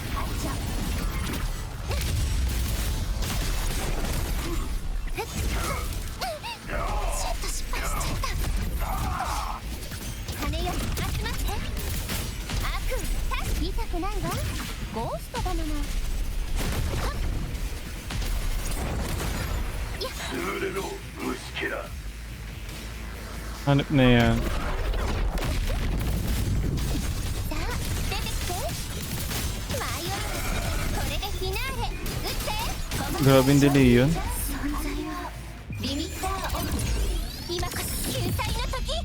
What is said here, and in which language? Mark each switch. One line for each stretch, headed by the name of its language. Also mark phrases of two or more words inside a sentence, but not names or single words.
Japanese: ちょっと失敗しちゃった。羽よ集まって。悪見たくないわ。ゴーストだもの。優れろ虫けら。
Filipino: Hanap na yan.
Japanese: さあ出てきて。迷わずこれでフィナーレ。撃って。
Filipino: Grabing delay yun.
Japanese: リミッターオフ。今こそ救済の時。